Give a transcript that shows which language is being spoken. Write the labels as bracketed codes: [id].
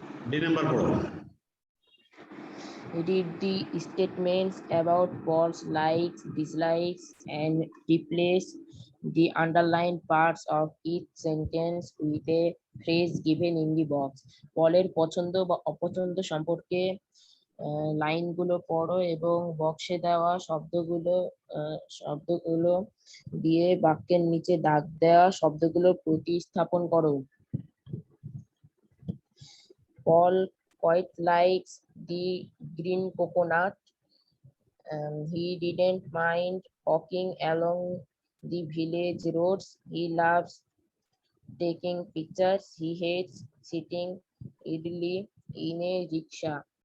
[bn] D number পড়ো। [en] Read the statements about Paul's likes, dislikes, and replace the underlined parts of each sentence with a phrase given in the box. [bn] পলের পছন্দ বা অপছন্দ সম্পর্কে লাইনগুলো পড়ো এবং বক্সে দেওয়া শব্দগুলো দিয়ে বাক্যের নিচে দাগ দেওয়া শব্দগুলো প্রতিস্থাপন করো। [en] Paul quite likes the green coconut. He didn't mind walking along the village roads. He loves taking pictures. He hates sitting idly in a rickshaw.